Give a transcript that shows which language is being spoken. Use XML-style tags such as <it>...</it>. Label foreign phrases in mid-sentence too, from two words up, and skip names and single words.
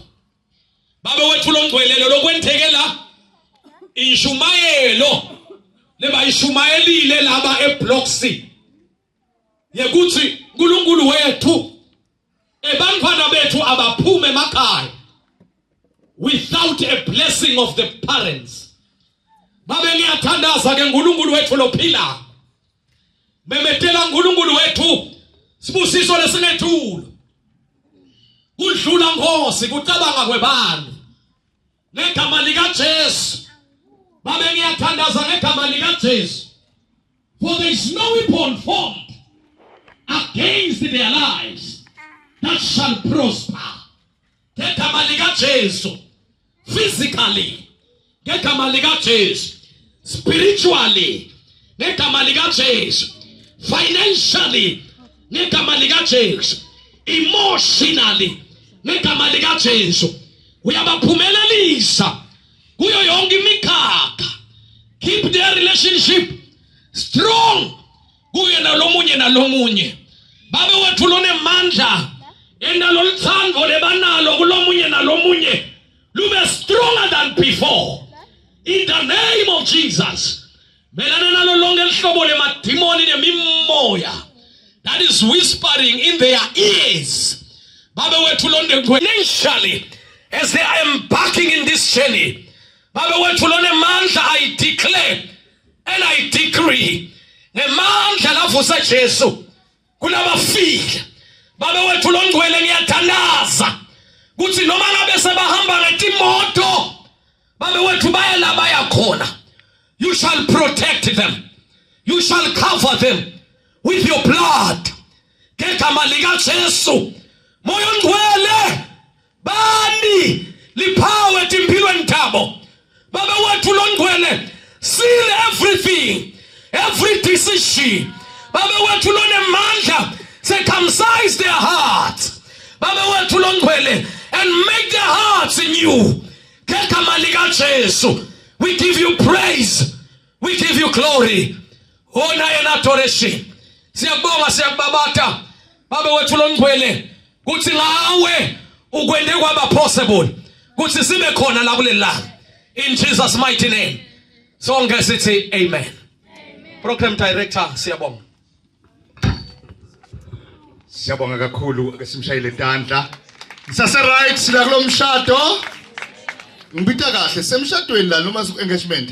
<ss>Babe wethu longcwelelo lokwenzekela inshumayelo leba ishumayelile laba eBlock C. yekuthi uNkulunkulu wethu ebantwana bethu abaphume emakhaya</ss> <en>without a blessing of the parents.</en> <ss>Babe ngiyathandaza ke uNkulunkulu wethu lophila. Memetela uNkulunkulu wethu sibusiso lesingethulo. Kudlula Nkosi kucabanga kwebantu. Ngegama lika Jesu. Babe ngiyathandaza ngegama lika Jesu.</ss> <en>For there is no weapon formed against their lives that shall prosper.</en> <ss>Ngegama lika Jesu. Physically. Ngegama lika Jesu. Spiritually. Ngegama lika Jesu. Financially. Ngegama lika Jesu. Emotionally. Ngegama lika Jesu. Uyabaphumelelisa kuyo yonke imikhakha.</ss> <en>Keep their relationship strong</en> <ss>kuye nalomunye. Babe wethu lonemandla enaloluthando lebanalo kulomunye nalomunye lube</ss> <en>stronger than before. In the name of Jesus.</en> <ss>Melana nalo lonke lihlobo lemadimoni nemimoya</ss> <en>that is whispering in their ears.</en> <ss>Babe wethu lonke</ss> <en>financially as they are embarking in this journey.</en> <ss>Babe wethu lonemandla</ss> <en>I declare and I decree.</en> <ss>Ngemandla lavusa Jesu kulabafika. Babe wethu longcwele ngiyathandaza kuthi noma ngabe sebahamba ngetimoto babe wethu bayela bayakhona.</ss> <en>You shall protect them. You shall cover them with your blood.</en> <ss>Ngegama lika Jesu. Moya ongcwele bani liphawe empilweni thabo. Babe wethu longcwele</ss> <en>seal everything, every decision.</en> <ss>Babe wethu lonemandla</ss> <en>circumcise their hearts.</en> <ss>Babe wethu longcwele</ss> <en>and make their hearts in you.</en> <ss>Ngegama lika Jesu.</ss> <en>We give you praise. We give you glory. Honor and adoration.</en> <ss>Siyabonga siyakubabata. Babe wethu longcwele kuthi ngawe ukwende kwaba possible. Kuthi sibe khona la kulelanga.</ss> <en>In Jesus mighty name.</en> <ss>Sonke sithi amen.</ss> <en>Program director</en> <ss>siyabonga. Siyabonga kakhulu ake simshayile tandla. Sase right sila kulomshado. Ngibita kahle semshadweni la noma ku engagement.</ss>